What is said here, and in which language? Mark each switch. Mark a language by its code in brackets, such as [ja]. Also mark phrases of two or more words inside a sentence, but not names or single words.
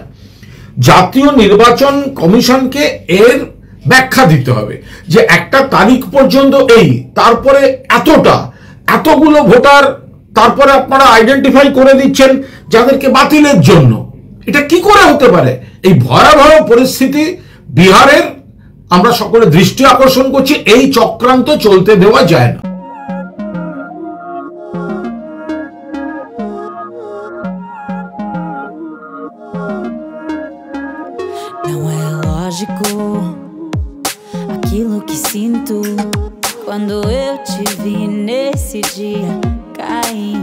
[bn] জাতীয় নির্বাচন কমিশনকে এর ব্যাখ্যা দিতে হবে যে একটা তারিখ পর্যন্ত তারপরে এতগুলো ভোটার তারপরে আপনারা আইডেন্টিফাই করে দিচ্ছেন যাদেরকে বাতিলের জন্য। এটা কি করে হতে পারে? এই ভয়াবহ পরিস্থিতি বিহারের আমরা সকলে দৃষ্টি আকর্ষণ করছি, এই চক্রান্ত চলতে দেওয়া যায় না। [pt] Não é lógico aquilo que sinto quando eu te vi nesse dia cair.